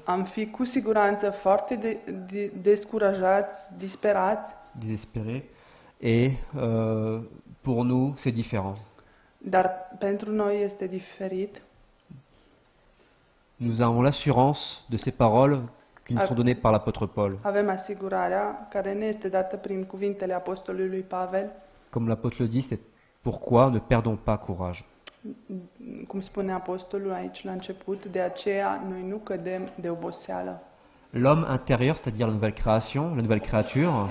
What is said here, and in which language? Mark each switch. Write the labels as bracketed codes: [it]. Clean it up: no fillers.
[ro] am fi cu siguranță foarte descurajați, disperați, [fr] désespérés, et pour nous, c'est différent. [ro] dar pentru noi este diferit. [fr] Nous avons l'assurance de ces paroles qui nous sont données par l'apôtre Paul. [ro] Avem asigurarea care ne este dată prin cuvintele apostolului Pavel, [fr] Comme l'apôtre le dit, c'est pourquoi ne perdons pas courage. [ro] cum spune apostolul aici la început, de aceea noi nu cădem de oboseală. [fr] L'homme intérieur, c'est-à-dire la nouvelle création, la nouvelle créature,